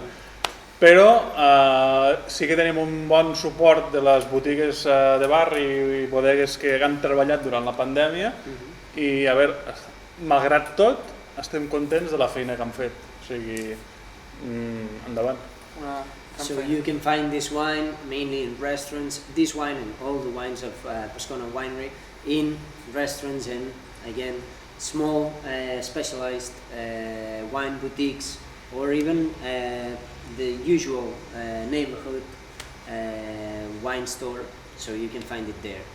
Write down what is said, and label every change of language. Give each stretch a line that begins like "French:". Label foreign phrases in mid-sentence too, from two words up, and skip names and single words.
Catalan: Però sí que tenim un bon suport de les botigues de barri i bodegues que han treballat durant la pandèmia i, a veure, malgrat tot, estem contents de la feina que han fet. O sigui, endavant.
English: So you can find this wine mainly in restaurants, this wine and all the wines of Pascona Winery in restaurants and, again, small specialized wine boutiques or even the usual neighborhood wine store, so you can find it there.